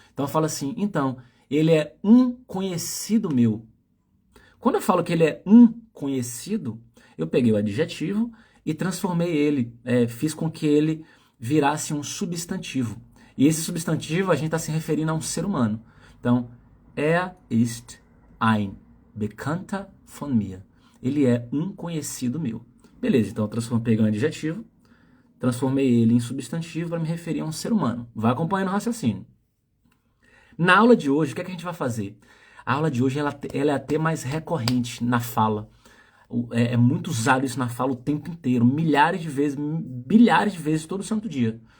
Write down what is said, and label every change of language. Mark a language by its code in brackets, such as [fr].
[pt] Então eu falo assim, então, ele é um conhecido meu. Quando eu falo que ele é um conhecido, eu peguei o adjetivo e transformei ele, fiz com que ele virasse um substantivo. E esse substantivo a gente está se referindo a um ser humano. [de] Então, ist ein Bekannter von mir. [pt] Ele é um conhecido meu. Beleza, então eu peguei um adjetivo, transformei ele em substantivo para me referir a um ser humano. Vai acompanhando o raciocínio. Na aula de hoje, o que é que a gente vai fazer? A aula de hoje ela é até mais recorrente na fala. É muito usado isso na fala o tempo inteiro, milhares de vezes, bilhares de vezes todo santo dia.